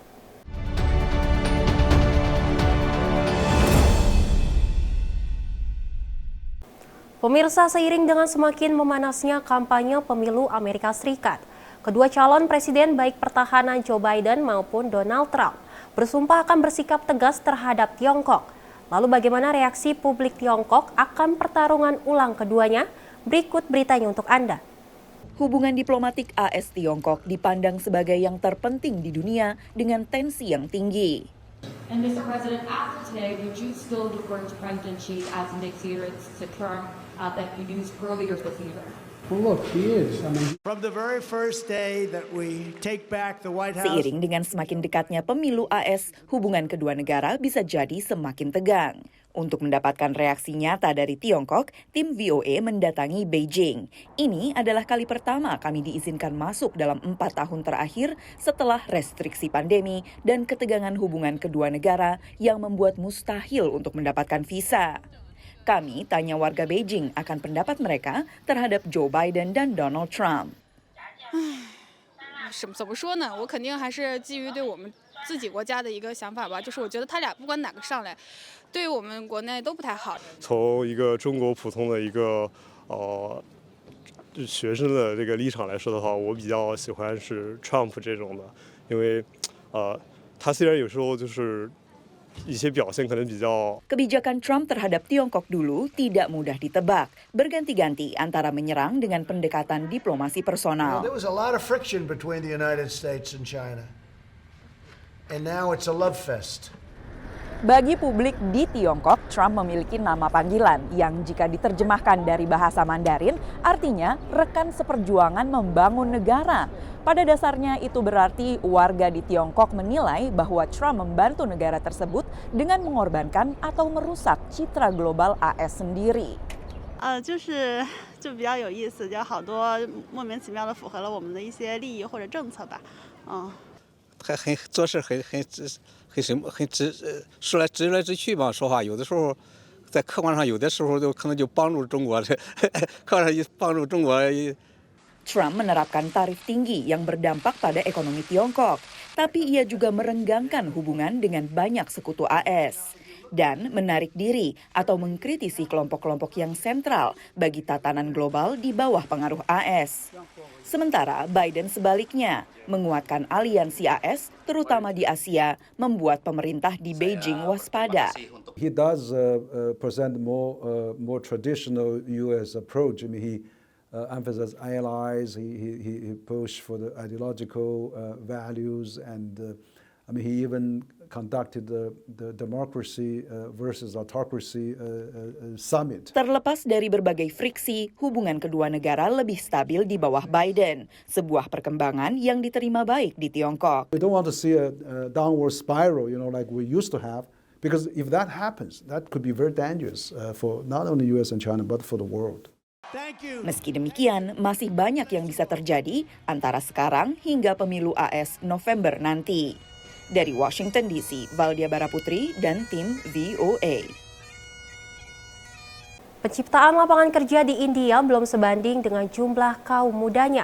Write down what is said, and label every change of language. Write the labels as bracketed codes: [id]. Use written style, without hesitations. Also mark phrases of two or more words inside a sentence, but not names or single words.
[id] Pemirsa, seiring dengan semakin memanasnya kampanye pemilu Amerika Serikat, kedua calon presiden baik pertahanan Joe Biden maupun Donald Trump bersumpah akan bersikap tegas terhadap Tiongkok. Lalu bagaimana reaksi publik Tiongkok akan pertarungan ulang keduanya? Berikut beritanya untuk Anda. Hubungan diplomatik AS-Tiongkok dipandang sebagai yang terpenting di dunia dengan tensi yang tinggi. [en] And Mr. President, after today, would you still refer to President Xi as an adherence to term that you used earlier this year? Well, look, he is. From the very first day that we take back the White House. [id] Seiring dengan semakin dekatnya pemilu AS, hubungan kedua negara bisa jadi semakin tegang. Untuk mendapatkan reaksi nyata dari Tiongkok, tim VOA mendatangi Beijing. Ini adalah kali pertama kami diizinkan masuk dalam 4 tahun terakhir setelah restriksi pandemi dan ketegangan hubungan kedua negara yang membuat mustahil untuk mendapatkan visa. Kami tanya warga Beijing akan pendapat mereka terhadap Joe Biden dan Donald Trump. [zh] 怎么说呢？我肯定还是基于对我们自己国家的一个想法吧，就是我觉得他俩不管哪个上来，对于我们国内都不太好。从一个中国普通的一个学生的这个立场来说的话，我比较喜欢是 Trump 这种的，因为他虽然有时候就是一些表现可能比较 [id] Kebijakan Trump terhadap Tiongkok dulu tidak mudah ditebak, berganti-ganti antara menyerang dengan pendekatan diplomasi personal. [en] There was a lot of friction between the United States and China. And now it's a love fest. [id] Bagi publik di Tiongkok, Trump memiliki nama panggilan yang jika diterjemahkan dari bahasa Mandarin artinya rekan seperjuangan membangun negara. Pada dasarnya itu berarti warga di Tiongkok menilai bahwa Trump membantu negara tersebut dengan mengorbankan atau merusak citra global AS sendiri. [zh] 就比较有意思，就好多莫名其妙的符合了我们的一些利益或者政策吧，做事说来直来直去吧，说话有的时候在客观上有的时候就可能就帮助中国，客观上帮助中国。 [id] Trump menerapkan tarif tinggi yang berdampak pada ekonomi Tiongkok, tapi ia juga merenggangkan hubungan dengan banyak sekutu AS dan menarik diri atau mengkritisi kelompok-kelompok yang sentral bagi tatanan global di bawah pengaruh AS. Sementara Biden sebaliknya menguatkan aliansi AS, terutama di Asia, membuat pemerintah di Beijing waspada. [en] He does present more traditional U.S. approach. I mean, he emphasizes allies. He pushed for the ideological values, and I mean, he even conducted the democracy versus autocracy summit. [id] Terlepas dari berbagai friksi, hubungan kedua negara lebih stabil di bawah Biden, sebuah perkembangan yang diterima baik di Tiongkok. [en] We don't want to see a downward spiral, like we used to have, because if that happens, that could be very dangerous for not only U.S. and China, but for the world. [id] Meski demikian, masih banyak yang bisa terjadi antara sekarang hingga pemilu AS November nanti. Dari Washington DC, Valdia Baraputri dan tim VOA. Penciptaan lapangan kerja di India belum sebanding dengan jumlah kaum mudanya.